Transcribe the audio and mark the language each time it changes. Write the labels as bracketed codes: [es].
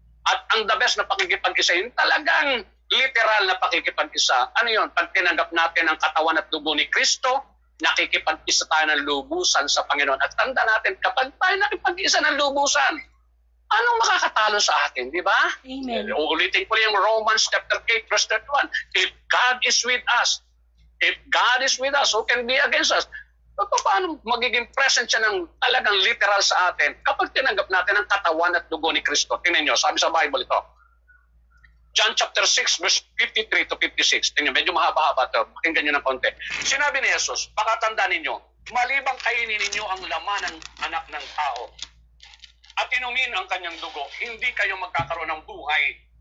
[tl] At ang [en] the best [tl] na pakikipag-isa, yung talagang literal na pakikipag-isa. Ano yun? Pag tinanggap natin ang katawan at dugo ni Kristo, nakikipag-isa tayo ng lubusan sa Panginoon. At tanda natin, kapag tayo nakipag-isa ng lubusan, anong makakatalo sa atin, di ba? Amen. Uulitin ko yung Romans chapter 8 verse 31. [en] If God is with us, who can be against us? [tl] Paano magiging present siya ng talagang literal sa atin kapag tinanggap natin ang katawan at dugo ni Kristo? Tingnan nyo, sabi sa Bible ito. John chapter 6, verse 53 to 56. Tingnan, medyo mahaba-haba ito. Pakinggan nyo ng konti. Sinabi ni Jesus, pakatandaan ninyo, malibang kainin ninyo ang laman ng anak ng tao at inumin ang kanyang dugo, hindi kayo magkakaroon ng buhay.